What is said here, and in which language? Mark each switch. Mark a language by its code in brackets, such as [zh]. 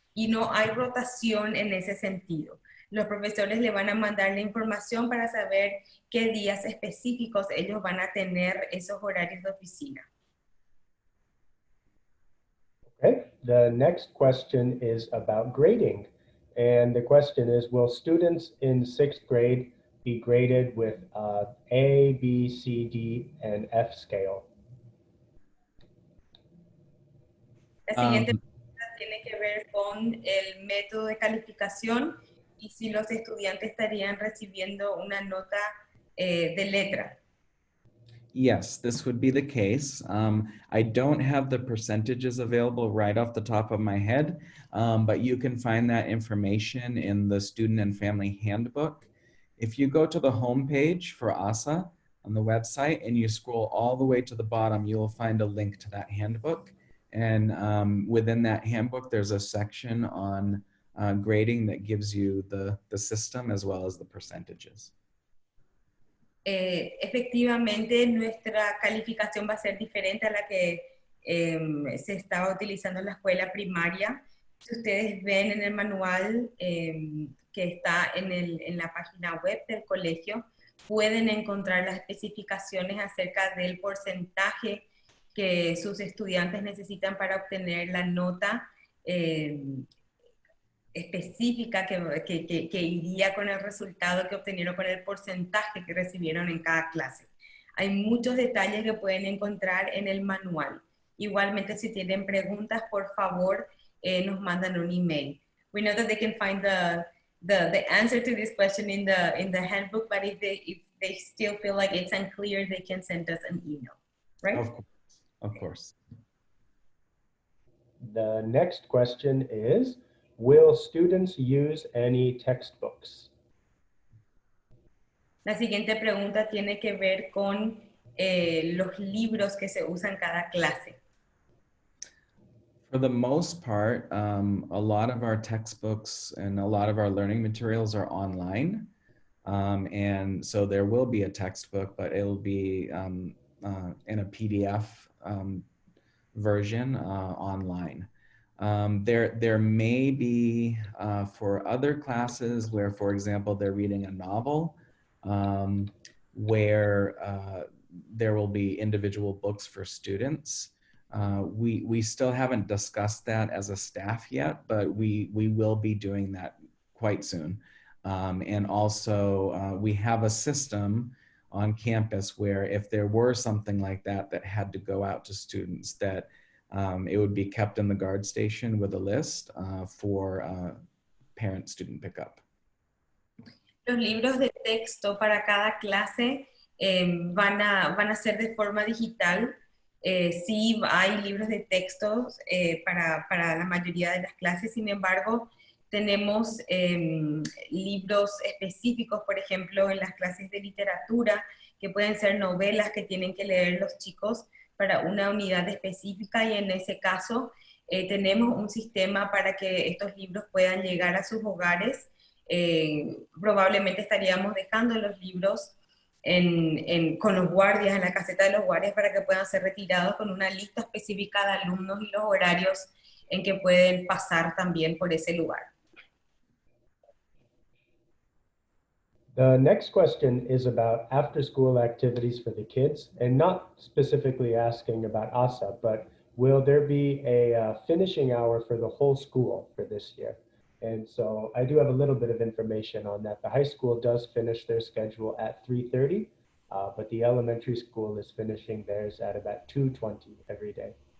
[es] Y no hay rotación en ese sentido. Los profesores le van a mandar la información para saber qué días específicos ellos van a tener esos horarios de oficina. [en] Okay, the next question is about grading. And the question is, will students in 6th grade be graded with A, B, C, D, and F scale? La siguiente pregunta tiene que ver con el método de calificación y si los estudiantes estarían recibiendo una nota de letra. Yes, this would be the case. I don't have the percentages available right off the top of my head, but you can find that information in the Student and Family Handbook. If you go to the homepage for ASA on the website and you scroll all the way to the bottom, you will find a link to that handbook. And within that handbook, there's a section on grading that gives you the system as well as the percentages. [es] Efectivamente, nuestra calificación va a ser diferente a la que se estaba utilizando en la escuela primaria. Si ustedes ven en el manual que está en la página web del colegio, pueden encontrar las especificaciones acerca del porcentaje que sus estudiantes necesitan para obtener la nota específica que iría con el resultado que obtenieron, con el porcentaje que recibieron en cada clase. Hay muchos detalles que pueden encontrar en el manual. Igualmente, si tienen preguntas, por favor, nos mandan un email. [en] We know that they can find the answer to this question in the handbook, but if they still feel like it's unclear, they can send us an email, right? Of course. The next question is, will students use any textbooks? La siguiente pregunta tiene que ver con los libros que se usan cada clase. For the most part, a lot of our textbooks and a lot of our learning materials are online. And so there will be a textbook, but it'll be in a PDF version online. There may be for other classes where, for example, they're reading a novel, where there will be individual books for students. We still haven't discussed that as a staff yet, but we will be doing that quite soon. And also we have a system on campus where if there were something like that that had to go out to students, that it would be kept in the guard station with a list for parent-student pickup. [es] Los libros de texto para cada clase van a ser de forma digital. Sí hay libros de textos para la mayoría de las clases, sin embargo, tenemos libros específicos, por ejemplo, en las clases de literatura, que pueden ser novelas que tienen que leer los chicos para una unidad específica, y en ese caso tenemos un sistema para que estos libros puedan llegar a sus hogares. Probablemente estaríamos dejando los libros con los guardias, en la caseta de los guardias, para que puedan ser retirados con una lista específica de alumnos y los horarios en que pueden pasar también por ese lugar. [en] The next question is about after-school activities for the kids, and not specifically asking about ASA, but will there be a finishing hour for the whole school for this year? And so I do have a little bit of information on that. The high school does finish their schedule at 3:30, but the elementary school is finishing theirs at about 2:20 every day.